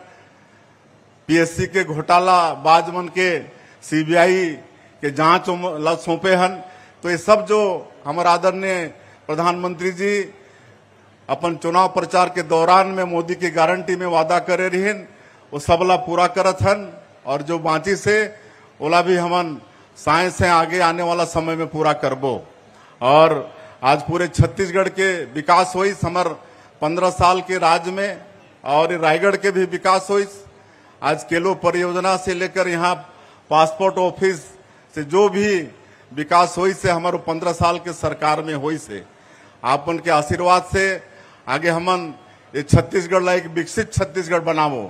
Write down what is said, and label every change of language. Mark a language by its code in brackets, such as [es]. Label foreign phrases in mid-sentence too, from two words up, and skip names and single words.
[hne] पीएससी के घोटाला बाजमन के सीबीआई के जांच सौंपे हन। तो ये सब जो हमारे आदरणीय प्रधानमंत्री जी अपन चुनाव प्रचार के दौरान में मोदी की गारंटी में वादा करे रहिन, वो सबला पूरा करत हन। और जो बाकी से ओला भी हमन साइंस से आगे आने वाला समय में पूरा करबो। और आज पूरे छत्तीसगढ़ के विकास हुई। हमार 15 साल के राज में और रायगढ़ के भी विकास हुई। आज केलो परियोजना से लेकर यहाँ पासपोर्ट ऑफिस से जो भी विकास हुई से हमारे 15 साल के सरकार में हुई से आपन के आशीर्वाद से आगे हमन ये छत्तीसगढ़ ला एक विकसित छत्तीसगढ़ बनावो।